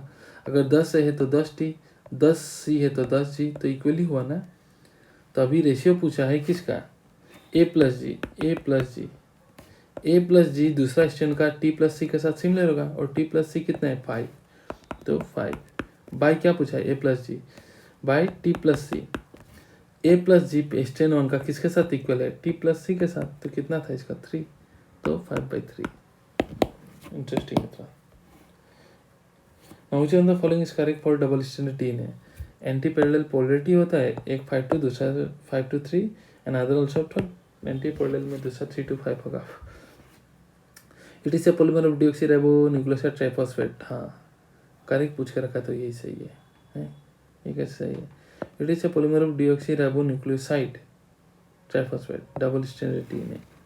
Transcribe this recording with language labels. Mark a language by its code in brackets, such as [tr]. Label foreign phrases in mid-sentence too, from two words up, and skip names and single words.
[hi] अगर 10 है तो 10T, 10C है तो 10G, तो इक्वली हुआ ना। तो अभी रेशियो पूछा है किसका, [en] A plus G, A plus G। A plus G [hi] दूसरा स्ट्रैंड का [en] T plus C [hi] के साथ सिमिलर होगा, और [en] T plus C [hi] कितना है 5, तो 5 बाय क्या पूछा है, [en] A plus G बाय T plus C। A plus G [hi] स्ट्रैंड 1 का किसके साथ इक्वल है, [en] T plus C [hi] के साथ। तो कितना था इसका 3, तो 5/3। इंटरेस्टिंग है थोड़ा। [en] Now which one of the following is correct for double stranded DNA? anti parallel polarity [hi] होता है, एक 5 to दूसरा 5 to 3 [en] and other also [hi] 12। एंटी पैरेलल में दूसरा 3 to 5 होगा। [en] It is a polymer of deoxyribo nucleoside triphosphate. [hi] हाँ करेक्ट पूछ के रखा, तो यही सही है, ये कैसे सही है। [en] It is a polymer of deoxyribo nucleoside triphosphate double stranded DNA.